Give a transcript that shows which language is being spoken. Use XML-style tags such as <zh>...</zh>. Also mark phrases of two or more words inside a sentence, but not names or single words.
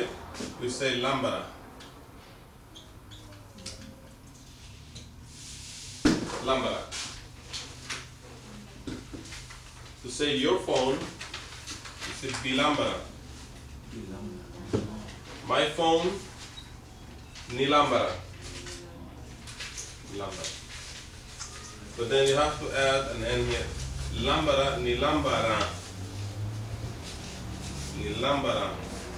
<en>We say lámpara. lambara. To say your phone, you say bilambara. My phone, nilambara. Lambara. But then you have to add an N here. Lambara, nilambara. Nilambara.</en>